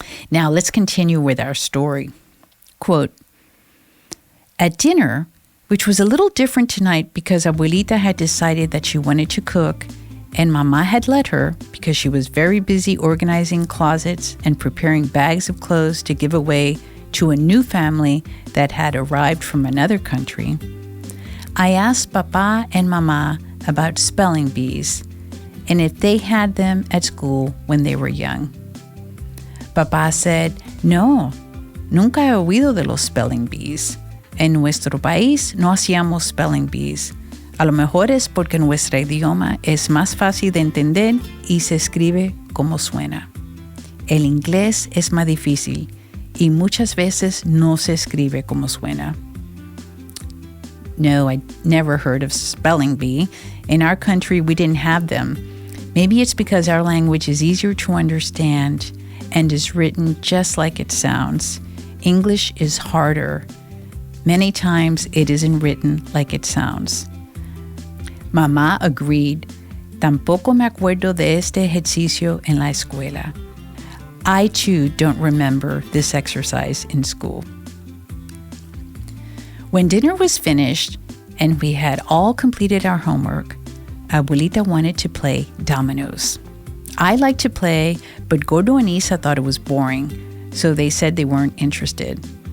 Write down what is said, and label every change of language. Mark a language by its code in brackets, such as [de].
[en] Now, let's continue with our story. Quote, at dinner, which was a little different tonight because Abuelita had decided that she wanted to cook, and Mama had let her because she was very busy organizing closets and preparing bags of clothes to give away to a new family that had arrived from another country, I asked Papa and Mama about spelling bees and if they had them at school when they were young. Papa said, [es] no, nunca he oído de los spelling bees. En nuestro país no hacíamos spelling bees. A lo mejor es porque nuestro idioma es más fácil de entender y se escribe como suena. El inglés es más difícil y muchas veces no se escribe como suena. [en] No, I never heard of spelling bee. In our country, we didn't have them. Maybe it's because our language is easier to understand and is written just like it sounds. English is harder. Many times it isn't written like it sounds. Mamá agreed. [es] Tampoco me acuerdo de este ejercicio en la escuela. [en] I too don't remember this exercise in school. When dinner was finished and we had all completed our homework, Abuelita wanted to play Dominoes. I liked to play, but Gordo and Isa thought it was boring, so they said they weren't interested.